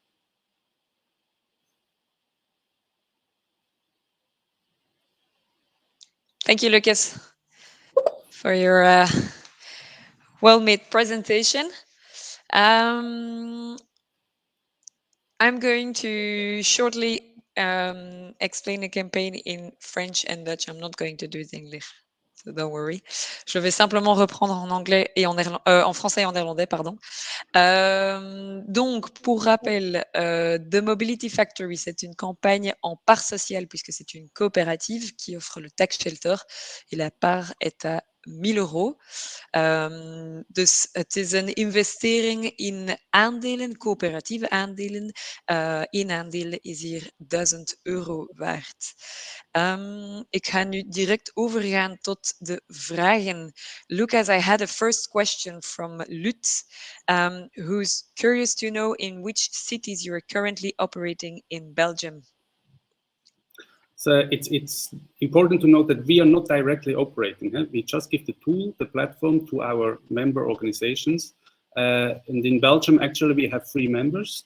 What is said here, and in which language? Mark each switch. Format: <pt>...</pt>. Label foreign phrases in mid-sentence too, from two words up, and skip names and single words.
<en>Thank you, Lucas, for your well-made presentation. I'm going to shortly explain the campaign in French and Dutch. I'm not going to do it in English, so don't worry.</en> <fr>Je vais simplement reprendre en anglais et en français et en néerlandais, pardon. Donc, pour rappel, The Mobility Factory, c'est une campagne en part sociale puisque c'est une coopérative qui offre le</fr> <en>tax shelter</en> <fr>et la part est à 1.000 €.</fr> <nl>Dus het is een investering in aandelen, coöperatieve aandelen. 1 aandeel is hier 1.000 € waard. Ik ga nu direct overgaan tot de vragen. Lucas,</nl> <en>I had a first question from Lutz, who's curious to know in which cities you are currently operating in Belgium. So it's important to note that we are not directly operating. We just give the tool, the platform, to our member organizations, And in Belgium, actually, we have 3 members.</en>